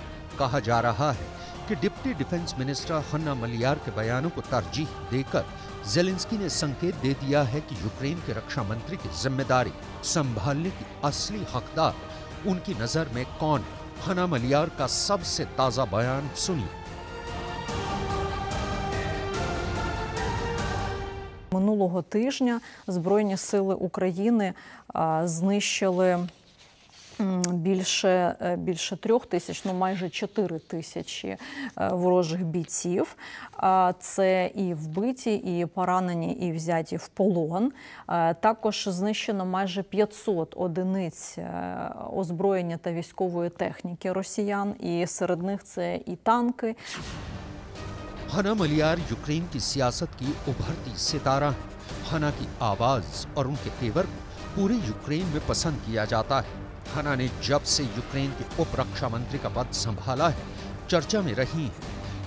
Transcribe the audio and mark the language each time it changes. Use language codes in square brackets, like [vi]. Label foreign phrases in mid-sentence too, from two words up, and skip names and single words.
[hi] कहा जा रहा है कि [en] deputy defence minister [hi] हन्ना मलियार के बयानों को तरजीह देकर जेलेंस्की ने संकेत दे दिया है कि यूक्रेन के रक्षा मंत्री की जिम्मेदारी संभालने की असली हकदार उनकी नजर में कौन है। हन्ना मलियार का सबसे ताजा बयान सुनिए। [uk] Минулого тижня Збройні сили України знищили більше 3 тисяч, майже 4 тисячі ворожих бійців. Це і вбиті, і поранені, і взяті в полон. Також знищено майже 500 одиниць озброєння та військової техніки росіян, і серед них це і танки. [hi] हन्ना मलियार यूक्रेन की सियासत की उभरती सितारा है। हन्ना की आवाज और उनके तेवर को पूरे यूक्रेन में पसंद किया जाता है। हन्ना ने जब से यूक्रेन के उप रक्षा मंत्री का पद संभाला है, चर्चा में रही है।